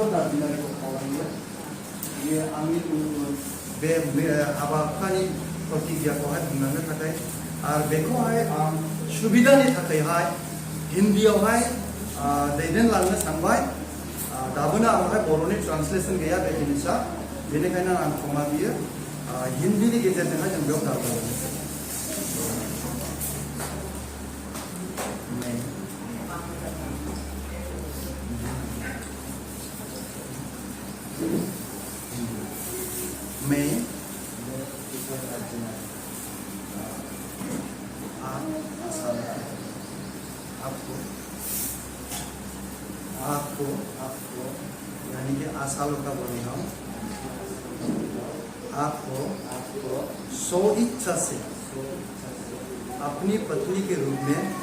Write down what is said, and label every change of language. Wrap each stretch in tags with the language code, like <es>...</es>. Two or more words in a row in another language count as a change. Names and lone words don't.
<brx>नार्जिनारिखौ खावलायो बे आंनि बे हाबाफारिनि प्रतिज्ञाखौहाय बुंलांनो थाखाय आरो बेखौहाय आं सुबिदानि थाखायहाय हिन्दीयावहाय दैदेनलांनो सानबाय दाबोनो आंहाय बर'नि ट्रान्सलेसन गैया बे जिनिसा बेनिखायनो आं क्षमा बियो हिन्दीनि गेजेरजोंहाय जों बेयाव दावगालांनो मैं</brx> <hi>आपको यानी कि आसालता बोले हम आपको सो इच्छा से अपनी पत्नी के रूप में</hi>